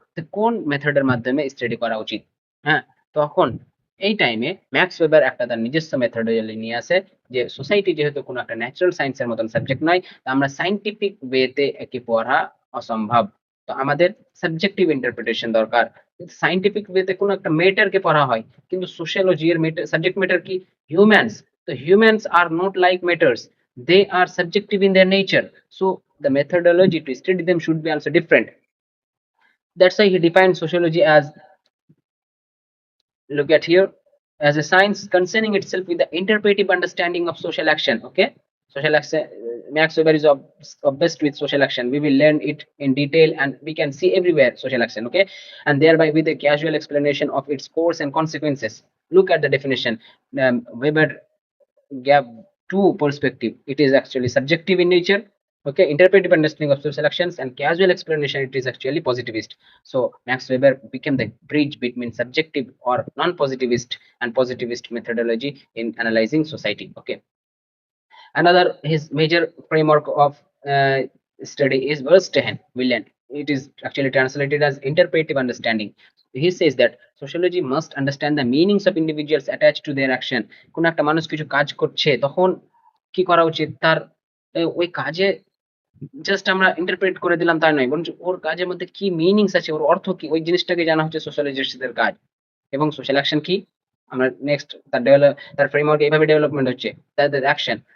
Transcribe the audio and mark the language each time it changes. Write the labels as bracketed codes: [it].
[bn] তো কোন মেথডের মাধ্যমে স্টাডি করা উচিত, হ্যাঁ, তখন এই টাইমে ম্যাক্স ওয়েবার একটা তার নিজস্ব মেথডোলজি নিয়ে আসে, যে সোসাইটি যেহেতু কোনো একটা ন্যাচারাল সায়েন্সের মতন সাবজেক্ট নয়, তো আমরা সাইন্টিফিক ওয়েতে একে পড়া অসম্ভব, তো আমাদের সাবজেক্টিভ ইন্টারপ্রিটেশন দরকার। সাইন্টিফিক ওয়েতে কোনো একটা মেটারকে পড়া হয়, কিন্তু সোশিয়োলজি এর সাবজেক্ট ম্যাটার কি, humans. [en] So humans are not like matters. They are subjective in their nature. So the methodology to study them should be also different. That's why he defined sociology as, look at here, as a science concerning itself with the interpretive understanding of social action. Okay, social action. Max Weber is obsessed with social action. We will learn it in detail, and we can see everywhere social action. Okay, and thereby with a casual explanation of its course and consequences. Look at the definition. Weber gave two perspective. It is actually subjective in nature, okay, interpretive understanding of social actions, and casual explanation, it is actually positivist. So Max Weber became the bridge between subjective or non-positivist and positivist methodology in analyzing society. Okay, Another his major framework of study is Verstehen William. It is actually translated as interpretive understanding. He says that sociology must understand the meanings of individuals attached to their action. [bn] কোন একটা মানুষ কিছু কাজ করছে তখন কি করা উচিত তার ওই কাজে জাস্ট আমরা ইন্টারপ্রেট করে দিলাম তাই নয়, বরঞ্চ ওর কাজের মধ্যে কি মিনিংস আছে, ওর অর্থ কি, ওই জিনিসটাকে জানা হচ্ছে সোশ্যালজিস্টদের কাজ। এবং সোশ্যাল অ্যাকশন কি, আমরা নেক্সট তার ফ্রেমওয়ার্ক এইভাবে ডেভেলপমেন্ট হচ্ছে, তাদের অ্যাকশন।